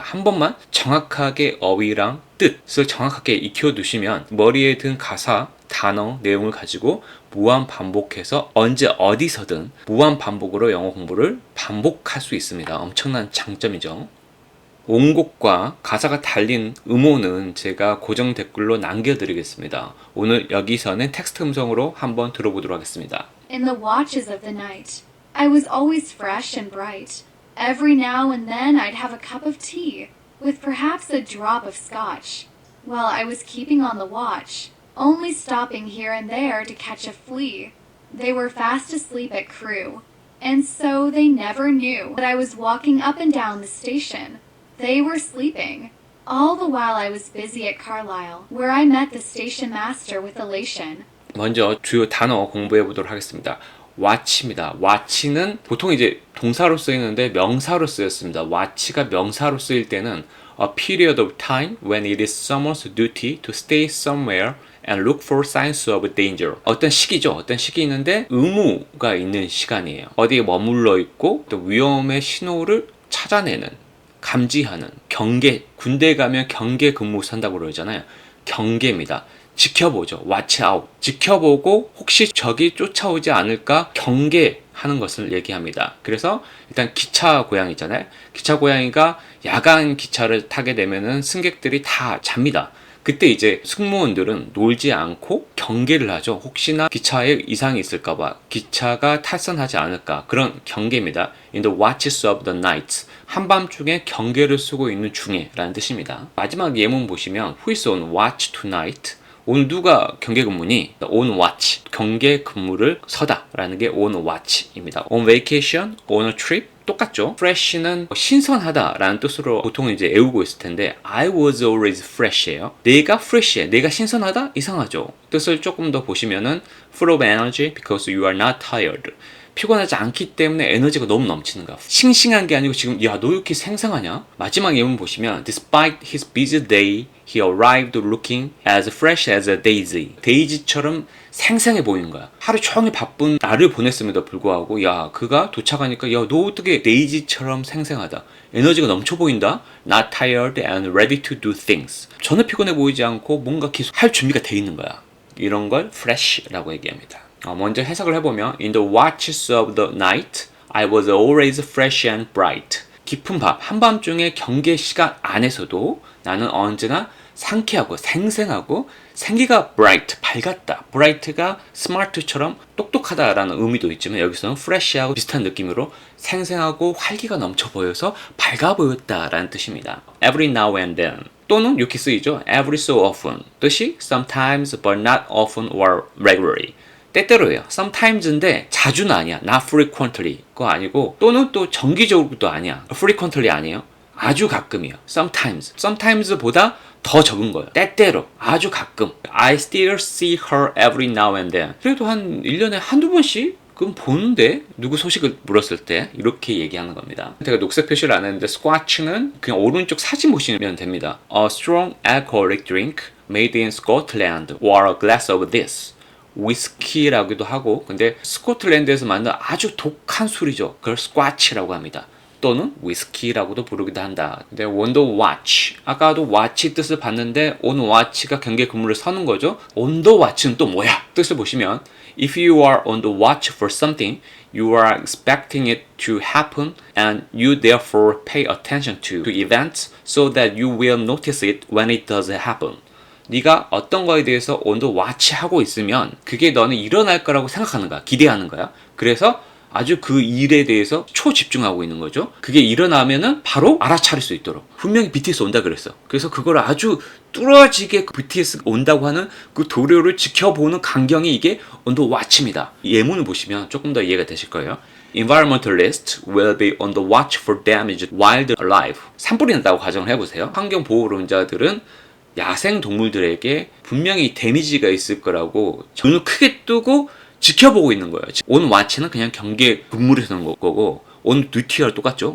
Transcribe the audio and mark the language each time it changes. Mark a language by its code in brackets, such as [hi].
[ko] 한 번만 정확하게 어휘랑 뜻을 정확하게 익혀두시면 머리에 든 가사, 단어, 내용을 가지고 무한 반복해서 언제 어디서든 무한 반복으로 영어 공부를 반복할 수 있습니다. 엄청난 장점이죠. 원곡과 가사가 달린 음원은 제가 고정 댓글로 남겨드리겠습니다. 오늘 여기서는 텍스트 음성으로 한번 들어보도록 하겠습니다. [en] In the watches of the night, I was always fresh and bright. Every now and then I'd have a cup of tea, with perhaps a drop of scotch, while I was keeping on the watch, only stopping here and there to catch a flea. They were fast asleep at Crewe, and so they never knew that I was walking up and down the station. They were sleeping, all the while I was busy at Carlisle, where I met the station master with elation. [ko] 먼저 주요 단어 공부해 보도록 하겠습니다. watch입니다. watch는 보통 이제 동사로 쓰이는데 명사로 쓰였습니다. watch가 명사로 쓰일 때는 [en] a period of time when it is someone's duty to stay somewhere and look for signs of danger. [ko] 어떤 시기죠. 어떤 시기 있는데 의무가 있는 시간이에요. 어디에 머물러 있고 또 위험의 신호를 찾아내는 감지하는 경계, 군대 가면 경계 근무 산다고 그러잖아요. 경계입니다. 지켜보죠. [en] watch out. [ko] 지켜보고 혹시 적이 쫓아오지 않을까 경계하는 것을 얘기합니다. 그래서 일단 기차 고양이잖아요. 기차 고양이가 야간 기차를 타게 되면은 승객들이 다 잡니다. 그때 이제 승무원들은 놀지 않고 경계를 하죠. 혹시나 기차에 이상이 있을까봐 기차가 탈선하지 않을까 그런 경계입니다. [en] In the watches of the night [ko] 한밤중에 경계를 쓰고 있는 중에 라는 뜻입니다. 마지막 예문 보시면 [en] Who is on watch tonight? [ko] 오늘 누가 경계 근무니? On watch 경계 근무를 서다 라는 게 on watch입니다. [en] On vacation, on a trip [ko] 똑같죠. fresh는 신선하다 라는 뜻으로 보통 이제 애우고 있을 텐데 [en] I was always fresh [ko] 예요. 내가 fresh해. 내가 신선하다? 이상하죠. 뜻을 조금 더 보시면은 [en] full of energy because you are not tired. [ko] 피곤하지 않기 때문에 에너지가 너무 넘치는 거야. 싱싱한 게 아니고 지금 야 너 이렇게 생생하냐? 마지막 예문 보시면 [en] Despite his busy day, he arrived looking as fresh as a daisy. [ko] 데이지처럼 생생해 보이는 거야. 하루 종일 바쁜 날을 보냈음에도 불구하고 야 그가 도착하니까 야 너 어떻게 데이지처럼 생생하다. 에너지가 넘쳐 보인다. [en] Not tired and ready to do things. [ko] 전혀 피곤해 보이지 않고 뭔가 계속 할 준비가 돼 있는 거야. 이런 걸 fresh라고 얘기합니다. 먼저 해석을 해보면 [en] In the watches of the night, I was always fresh and bright. [ko] 깊은 밤, 한밤중의 경계 시간 안에서도 나는 언제나 상쾌하고 생생하고 생기가 bright, 밝았다. bright가 smart처럼 똑똑하다라는 의미도 있지만 여기서는 fresh하고 비슷한 느낌으로 생생하고 활기가 넘쳐 보여서 밝아 보였다라는 뜻입니다. [en] Every now and then [ko] 또는 이렇게 쓰이죠. [en] Every so often [ko] 뜻이 [en] sometimes but not often or regularly. [ko] 때때로예요. sometimes인데 자주는 아니야. [en] not frequently [ko] 거 아니고 또는 또 정기적으로도 아니야. frequently 아니에요. 아주 가끔이요. sometimes보다 더 적은 거예요. 때때로 아주 가끔. [en] I still see her every now and then. [ko] 그래도 한 1년에 한두 번씩 그럼 보는데 누구 소식을 물었을 때 이렇게 얘기하는 겁니다. 제가 녹색 표시를 안 했는데 squatch는 그냥 오른쪽 사진 보시면 됩니다. [en] A strong alcoholic drink made in Scotland or a glass of this. [ko] 위스키라고도 하고 근데 스코틀랜드에서 만든 아주 독한 술이죠. 그걸 스쿼치라고 합니다. 또는 위스키라고도 부르기도 한다. 근데 on the watch 아까도 watch 뜻을 봤는데 on watch가 경계 근무를 서는 거죠. on the watch는 또 뭐야? 뜻을 보시면 [en] if you are on the watch for something you are expecting it to happen and you therefore pay attention to events so that you will notice it when it does happen. [ko] 네가 어떤 거에 대해서 on the watch 하고 있으면 그게 너는 일어날 거라고 생각하는 거야. 기대하는 거야. 그래서 아주 그 일에 대해서 초집중하고 있는 거죠. 그게 일어나면은 바로 알아차릴 수 있도록. 분명히 BTS 온다 그랬어. 그래서 그걸 아주 뚫어지게 BTS 온다고 하는 그 도료를 지켜보는 광경이 이게 on the watch입니다. 예문을 보시면 조금 더 이해가 되실 거예요. [en] Environmentalists will be on the watch for damaged wildlife. [ko] 산불이 난다고 가정을 해보세요. 환경보호론자들은 야생 동물들에게 분명히 데미지가 있을 거라고 눈을 크게 뜨고 지켜보고 있는 거예요. on watch는 그냥 경계 근무를 하는 거고 on duty와 똑같죠.